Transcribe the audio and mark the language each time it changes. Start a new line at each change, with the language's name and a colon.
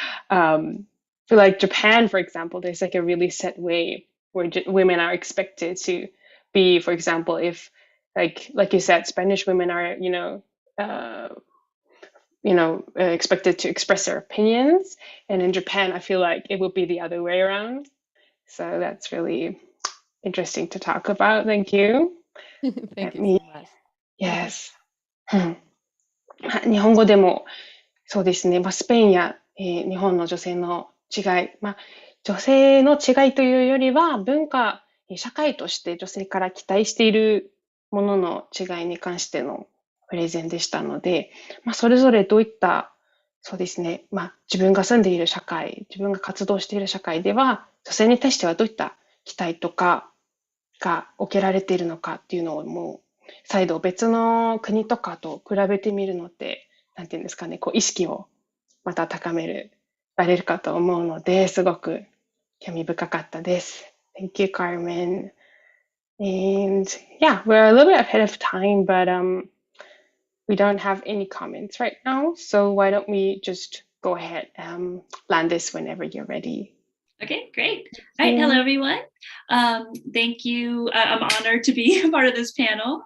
English: For like Japan, for example, there's like a really set way where women are expected to be, for example, if like you said, Spanish women are, expected to express their opinions. And in Japan, I feel like it would be the other way around. So that's really interesting to talk about. Thank you. Thank you so much. Yes.
Japanese: 日本語でもそうですね、スペインや、日本の女性の違い、女性の違いというよりは文化、社会として女性から期待しているものの違いに関してのプレゼンでしたので、それぞれどういった、そうですね、自分が住んでいる社会、自分が活動している社会では、女性に対してはどういった期待とかが置けられているのかっていうのをもう再度別の国とかと比べてみるのって、なんていうんですかね、こう意識をまた高められるかと思うので、すごく興味深かったです。
English: Thank you, Carmen. And yeah, we're a little bit ahead of time, but we don't have any comments right now. So why don't we just go ahead, Landis, whenever you're ready. Okay, great. All right, hello everyone. Thank you. I'm honored to be a part of this panel.